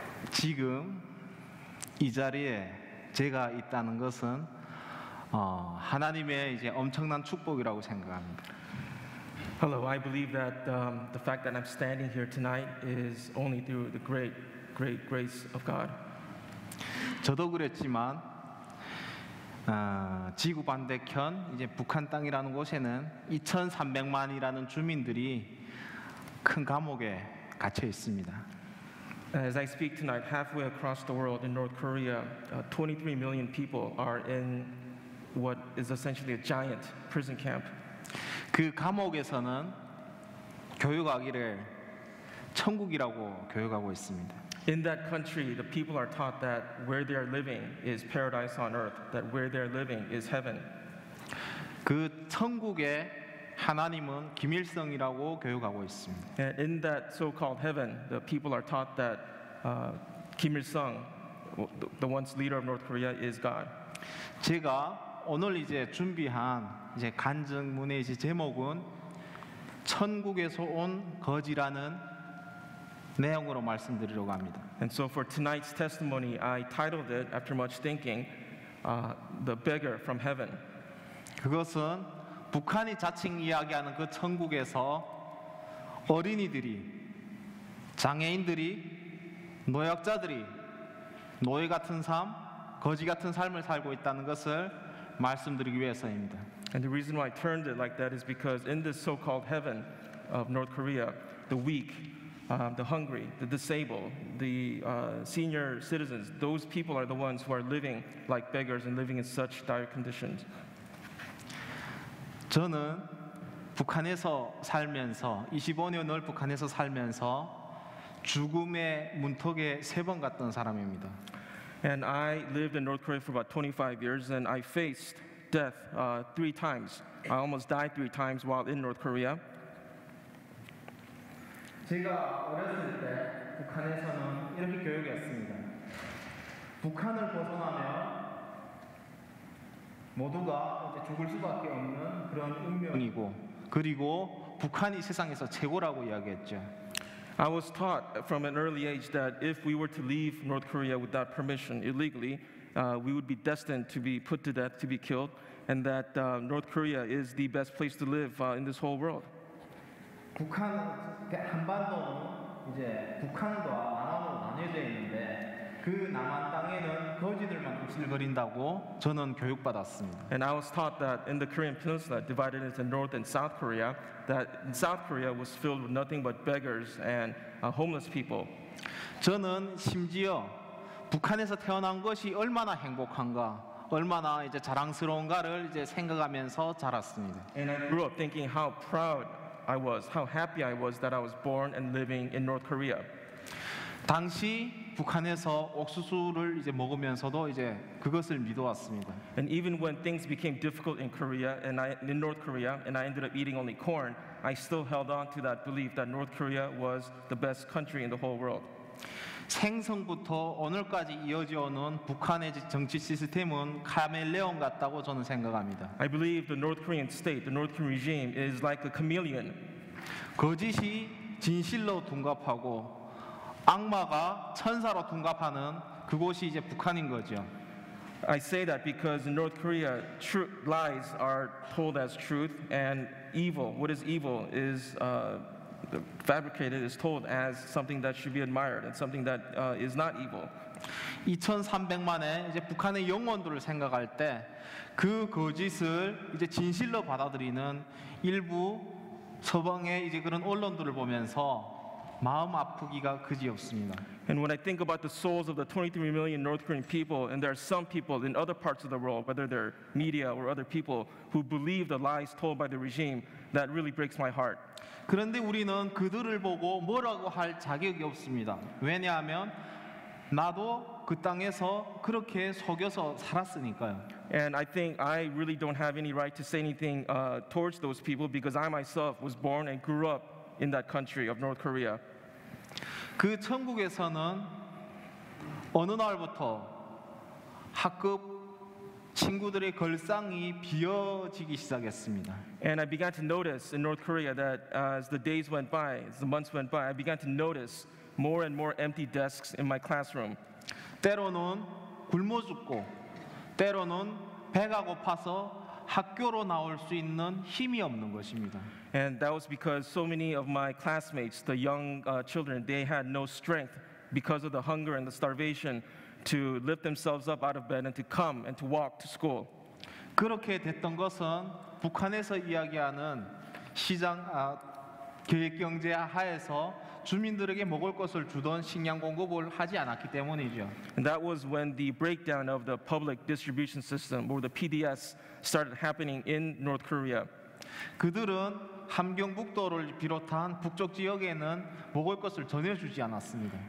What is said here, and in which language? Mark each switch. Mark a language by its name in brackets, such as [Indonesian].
[Korean] 지금 이 자리에 제가 있다는 것은 하나님의 이제 엄청난 축복이라고 생각합니다. [English] Hello, I believe that the fact that I'm standing here tonight is only through the great grace of God. [Korean] 저도 그랬지만 지구 반대편 이제 북한 땅이라는 곳에는 2,300만이라는 주민들이 큰 감옥에 갇혀 있습니다. [English] As I speak tonight, halfway across the world in North Korea, 23 million people are in what is essentially a giant prison camp. [Korean] 그 감옥에서는 교육하기를 천국이라고 교육하고 있습니다. [English] In that country, the people are taught that where they are living is paradise on earth, that where they are living is heaven. [Korean] 그 천국의 하나님은 김일성이라고 교육하고 있습니다. [English] And in that so-called heaven, the people are taught that Kim Il-sung, the once leader of North Korea, is God. [Korean] 제가 오늘 이제 준비한 이제 간증문의 이제 제목은 천국에서 온 거지라는 내용으로 말씀드리려고 합니다. [English] And so for tonight's testimony, I titled it, after much thinking, The Beggar from Heaven. [Korean] 그것은 북한이 자칭 이야기하는 그 천국에서 어린이들이, 장애인들이, 노약자들이 노예 같은 삶, 거지 같은 삶을 살고 있다는 것을 말씀드리기 위해서입니다. [English] And the reason why I turned it like that is because in this so-called heaven of North Korea, the weak, the hungry, the disabled, the senior citizens, those people are the ones who are living like beggars and living in such dire conditions. [Korean] 저는 북한에서 살면서 25년을 북한에서 살면서 죽음의 문턱에 3번 갔던 사람입니다. [English] And I lived in North Korea for about 25 years, and I faced death 3 times. I almost died 3 times while in North Korea. [Korean] 제가 어렸을 때 북한에서는 이렇게 교육했습니다. 북한을 벗어나면 모두가 이제 죽을 수밖에 없는 그런 운명이고, 그리고 북한이 세상에서 최고라고 이야기했죠. [English] I was taught from an early age that if we were to leave North Korea without permission illegally, we would be destined to be put to death, to be killed, and that North Korea is the best place to live in this whole world. [Korean] 북한 한반도는 이제 북한과 남한으로 나뉘어져 있는데 그 남한 땅에는 거지들만 굽실거린다고 저는 교육받았습니다. [English] And I was taught that in the Korean Peninsula, divided into North and South Korea, that South Korea was filled with nothing but beggars and homeless people. [Korean] 저는 심지어 북한에서 태어난 것이 얼마나 행복한가, 얼마나 이제 자랑스러운가를 이제 생각하면서 자랐습니다. [English] And I grew up thinking how proud I was, how happy I was that I was born and living in North Korea. [Korean] 당시 북한에서 옥수수를 이제 먹으면서도 이제 그것을 믿어왔습니다. [English] And even when things became difficult in in North Korea, and I ended up eating only corn, I still held on to that belief that North Korea was the best country in the whole world. [Korean] 생성부터 오늘까지 이어져 오는 북한의 정치 시스템은 카멜레온 같다고 저는 생각합니다. [English] I believe the North Korean state, the North Korean regime, is like a chameleon. [Korean] 거짓이 진실로 둔갑하고 악마가 천사로 둔갑하는 그곳이 이제 북한인 거죠. [English] I say that because in North Korea, lies are told as truth, and evil, what is evil, is fabricated, is told as something that should be admired and something that is not evil. [Korean] 2300만의 이제 북한의 영혼들을 생각할 때 그 거짓을 이제 진실로 받아들이는 일부 서방의 이제 그런 언론들을 보면서 마음 아프기가 그지없습니다. [English] And when I think about the souls of the 23 million North Korean people, and there are some people in other parts of the world, whether they're media or other people, who believe the lies told by the regime, that really breaks my heart. [Korean] 그런데 우리는 그들을 보고 뭐라고 할 자격이 없습니다. 왜냐하면 나도 그 땅에서 그렇게 속여서 살았으니까요. [English] And I think I really don't have any right to say anything towards those people because I myself was born and grew up in that country of North Korea. [Korean] 그 천국에서는 어느 날부터 학급 친구들의 걸상이 비어지기 시작했습니다. [English] And I began to notice in North Korea that as the days went by, as the months went by, I began to notice more and more empty desks in my classroom. [Korean] 때로는 굶어 죽고 때로는 배가 고파서 학교로 나올 수 있는 힘이 없는 것입니다. [English] And that was because so many of my classmates, the young children, they had no strength because of the hunger and the starvation to lift themselves up out of bed and to come and to walk to school. [Korean] 그렇게 됐던 것은 북한에서 이야기하는 시장 계획 경제 하에서 주민들에게 먹을 것을 주던 식량 공급을 하지 않았기 때문이죠. [English] And that was when the breakdown of the public distribution system, or the PDS, started happening in North Korea. [Korean] 그들은 함경북도를 비롯한 북쪽 지역에는 먹을 것을 전해주지 않았습니다.